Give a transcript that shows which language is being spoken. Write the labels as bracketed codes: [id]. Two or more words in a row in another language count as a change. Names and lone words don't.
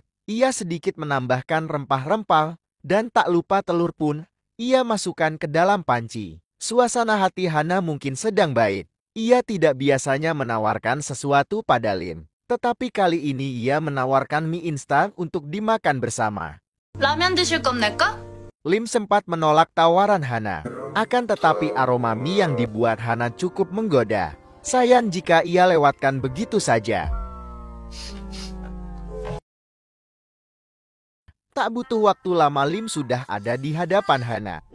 [id] Ia sedikit menambahkan rempah-rempah dan tak lupa telur pun ia masukkan ke dalam panci. Suasana hati Hana mungkin sedang baik. Ia tidak biasanya menawarkan sesuatu pada Lim. Tetapi kali ini ia menawarkan mie instan untuk dimakan bersama. [ko] 라면 드실 겁니까? [id] Lim sempat menolak tawaran Hana. Akan tetapi aroma mie yang dibuat Hana cukup menggoda. Sayang jika ia lewatkan begitu saja. Tak butuh waktu lama Lim sudah ada di hadapan Hana.